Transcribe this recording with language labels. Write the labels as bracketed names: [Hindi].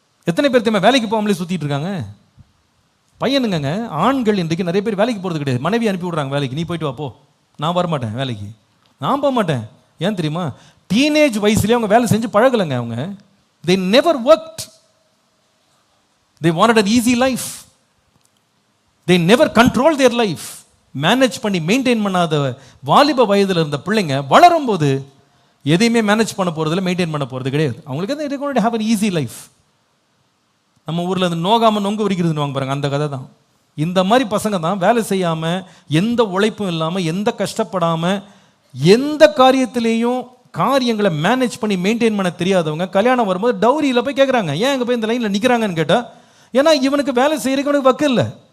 [Tamil] எத்தனை பேர் தெரியுமா வேலைக்கு போகாமலே சுத்திட்டு இருக்காங்க? பையனுங்க, ஆண்கள் இன்றைக்கு நிறைய பேர் வேலைக்கு போகிறது கிடையாது. மனைவி அனுப்பி விடுறாங்க வேலைக்கு, நீ போயிட்டு வா போ, நான் வரமாட்டேன் வேலைக்கு, நான் போக மாட்டேன். ஏன் தெரியுமா? டீனேஜ் வயசுலேயே அவங்க வேலை செஞ்சு பழகலைங்க. [English] அவங்க they never worked. they wanted an easy life. they never controlled their life. [Tamil] Manage பண்ணி மெயின்டைன் பண்ணாத வாலிப வயதில் இருந்த பிள்ளைங்க வளரும் போது எதையுமே மேனேஜ் பண்ண போகிறதில்ல, மெயின்டைன் பண்ண போகிறது கிடையாது. அவங்களுக்கு வந்து [English] It going to have an easy life. [Tamil] நம்ம ஊரில் அந்த நோகாமல் நொங்கு உரிக்கிறதுன்னு வாங்க பாருங்க, அந்த கதை தான். இந்த மாதிரி பசங்க தான் வேலை செய்யாமல், எந்த உழைப்பும் இல்லாமல், எந்த கஷ்டப்படாமல், எந்த காரியத்திலையும் காரியங்களை மேனேஜ் பண்ணி மெயின்டைன் பண்ண தெரியாதவங்க கல்யாணம் வரும்போது டவுரியில் போய் கேட்குறாங்க, ஏன் அங்கே போய் இந்த லைனில் நிற்கிறாங்கன்னு கேட்டால், ஏன்னா இவனுக்கு வேலை செய்கிறதுக்கு அவனுக்கு வக்கு இல்லை.